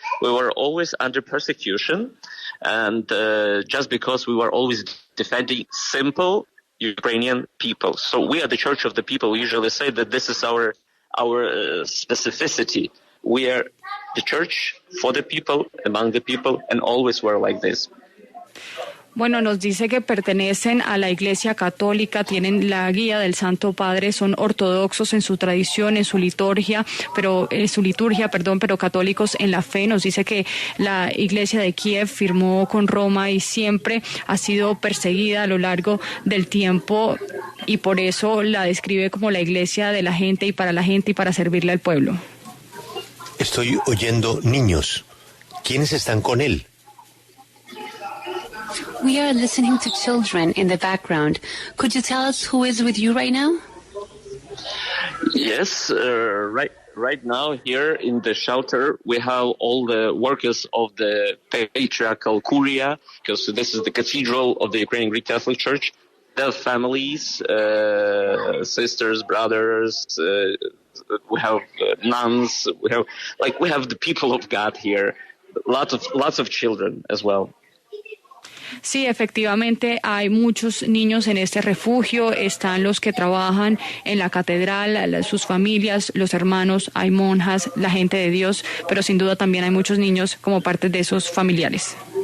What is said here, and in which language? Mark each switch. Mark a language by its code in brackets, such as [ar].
[en] We were always under persecution, and just because we were always defending simple Ukrainian people. So we are the church of the people. We usually say that this is our specificity. We are the church for the people, among the people, and always were like this. [es] Bueno, nos dice que pertenecen a la Iglesia Católica, tienen la guía del Santo Padre, son ortodoxos en su tradición, en su liturgia, pero católicos en la fe. Nos dice que la Iglesia de Kiev firmó con Roma y siempre ha sido perseguida a lo largo del tiempo, y por eso la describe como la Iglesia de la gente y para servirle al pueblo. Estoy oyendo niños. ¿Quiénes están con él? [en] We are listening to children in the background. Could you tell us who is with you right now? Yes, right now here in the shelter we have all the workers of the patriarchal curia, because this is the cathedral of the Ukrainian Greek Catholic Church. Their families, sisters, brothers, we have nuns, we have the people of God here, lots of children as well. [es] Sí, efectivamente hay muchos niños en este refugio, están los que trabajan en la catedral, sus familias, los hermanos, hay monjas, la gente de Dios, pero sin duda también hay muchos niños como parte de esos familiares.